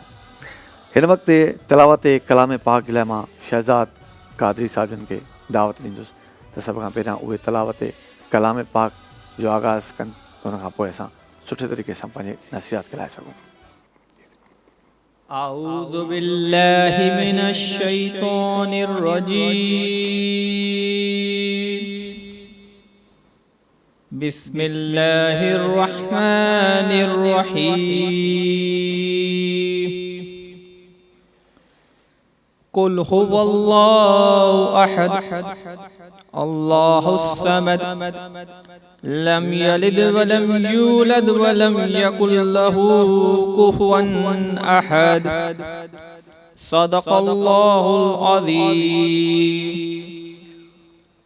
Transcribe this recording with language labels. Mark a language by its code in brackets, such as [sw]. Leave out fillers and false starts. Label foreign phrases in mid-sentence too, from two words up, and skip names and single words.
[sd] हिन वक़्तु तिलावत कलाम पाक जे लाइ मां शहज़ाद कादरी साहिबनि खे दावत ॾींदुसि त सभ खां पहिरियां उहे तिलावत कलाम पाक जो आगाज़ कनि, उनखां पोइ असां सुठे तरीक़े सां पंहिंजे नसीहत कराए सघूं। [ar] أعوذ بالله من الشيطان الرجيم بسم الله الرحمن الرحيم قل هو الله أحد الله الصمد لم يلد ولم يولد ولم يكن له كفوا أحد صدق الله العظيم.